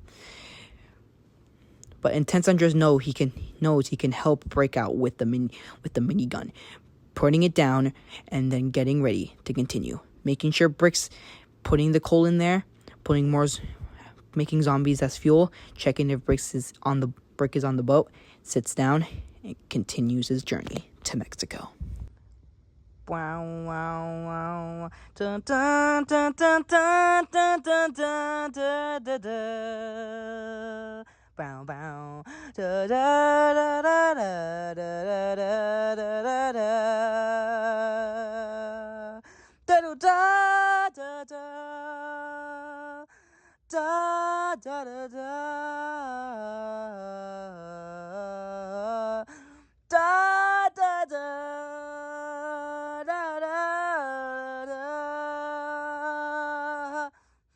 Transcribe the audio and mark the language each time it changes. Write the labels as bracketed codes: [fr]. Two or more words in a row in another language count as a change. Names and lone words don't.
[en] But Intense Andres knows he can help Brick out with the minigun, putting it down and then getting ready to continue, making sure Brick's putting the coal in there, making zombies as fuel, checking if Brick is on the boat, sits down and continues his journey to Mexico. Wow, wow, wow. Dun, dun, dun, dun, dun, dun, dun, dun, da, da, da. Bow, bow. Da, da, da, da, da, da, da, da, da, da. Da, da, da, da, da. Da, da, da, da. Da, da, da.